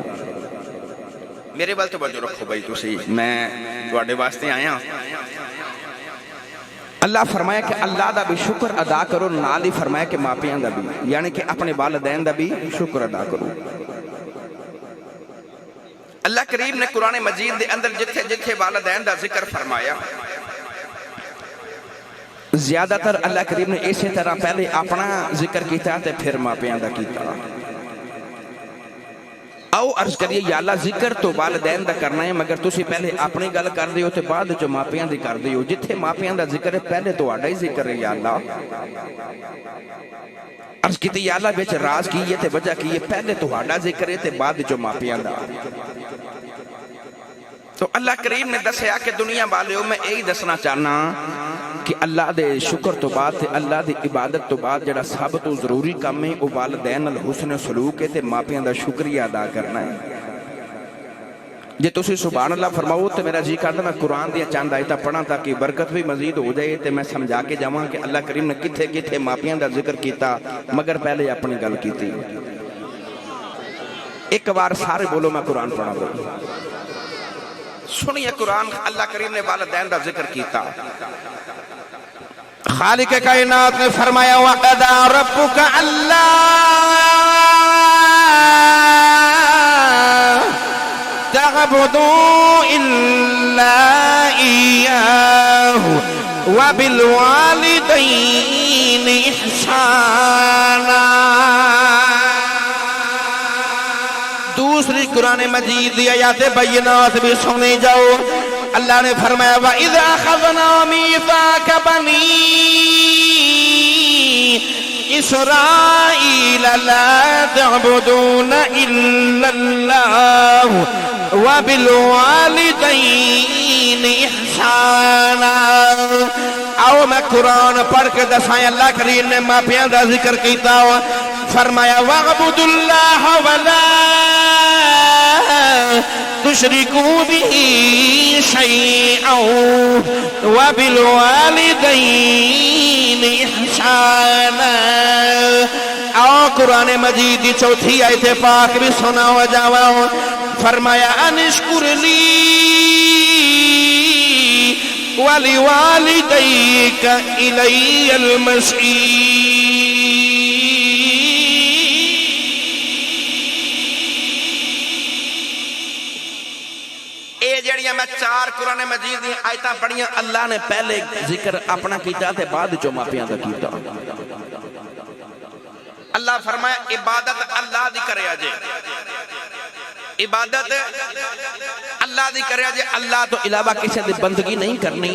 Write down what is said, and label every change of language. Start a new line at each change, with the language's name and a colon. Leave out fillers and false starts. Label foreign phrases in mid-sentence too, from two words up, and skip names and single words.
Punjabi: میرے وال توجہ رکھو بھائی تسی، میں تواڈے واسطے آیا۔ اللہ فرمایا کہ اللہ دا بھی شکر ادا کرو، نال ہی فرمایا کہ ماپیاں دا بھی، یعنی کہ اپنے والدین دا بھی شکر ادا کرو۔ اللہ کریم نے قرآن مجید دے اندر جتھے جتھے والدین دا ذکر فرمایا، زیادہ تر اللہ کریم نے اسی طرح پہلے اپنا ذکر کیتا تے پھر ماپیاں دا کیتا۔ آؤ عرض کریے
Arabic: یا اللہ
Punjabi: ذکر تو والدین دا کرنا ہے، مگر تسی پہلے اپنی گل کر دیو تے بعد جو ماپیاں دی کر دیو۔ جتھے ماپیاں دا ذکر ہے پہلے تو آڈا ہی ذکر ہے
Arabic: یا اللہ۔
Punjabi: عرض کیتی
Arabic: یا اللہ
Punjabi: بیچ راز کیے تے وجہ کیے، پہلے تو آڈا ذکر ہے تے بعد جو ماپیاں دا۔ تو اللہ کریم نے دسیا کہ دنیا والیوں میں یہی دسنا چاہنا کہ اللہ دے شکر تو بعد تے اللہ دی عبادت تو بعد جڑا سب تو ضروری کام ہے وہ والدین الحسن سلوک ہے تے ماپیاں دا شکریہ ادا کرنا ہے۔ جے تسی
Arabic: سبحان اللہ
Punjabi: فرماؤ تے میرا جی کردا میں قرآن دیا چند آیتاں پڑھاں تاکہ برکت بھی مزید ہو جائے تے میں سمجھا کے جاواں کہ اللہ کریم نے کتھے کتھے ماپیاں دا ذکر کیتا مگر پہلے اپنی گل کیتی۔ ایک بار سارے بولو میں قرآن پڑھا گا، سنیے قرآن اللہ کریم نے والدین دا ذکر کیتا۔ خالق کائنات نے فرمایا
Arabic: وَقَضَى رَبُّكَ أَلَّا تَعْبُدُوا إِلَّا إِيَّاهُ وَبِالْوَالِدَيْنِ إِحْسَانًا۔
Punjabi: دوسری قرآن مجید دی آیات بینات بھی سنے جاؤ۔ اللہ نے فرمایا
Arabic: وَإِذَا أَخَذْنَا مِيثَاقَ بَنِي إِسْرَائِيلَ لَا تَعْبُدُونَ إِلَّا اللَّهَ وَبِالْوَالِدَيْنِ إِحْسَانًا۔
Punjabi: آؤ میں قرآن پڑھ کے دسائیں اللہ کریم نے ماپیاں دا ذکر کیتا، فرمایا
Arabic: وَاعْبُدُوا اللَّهَ وَلَا تُشْرِكُوا بِهِ شَيْئًا وَبِالْوَالِدَيْنِ إِحْسَانًا۔
Punjabi: آؤ قرآن مجید کی چوتھی آیت پاک بھی سنا ہو جاواں، فرمایا
Arabic: انشکر لی وَلِوَالِدَيْكَ إِلَيَّ الْمَصِيرُ۔
Punjabi: میں چار قرآن مجید دی آیتاں پڑھیاں، اللہ نے پہلے ذکر اپنا کیتا تے بعد جو ماپیاں دا کیتا۔ اللہ فرمایا عبادت اللہ دی کرے آجے، عبادت اللہ دی کرے آجے، اللہ تو علاوہ کسی دی بندگی نہیں کرنی۔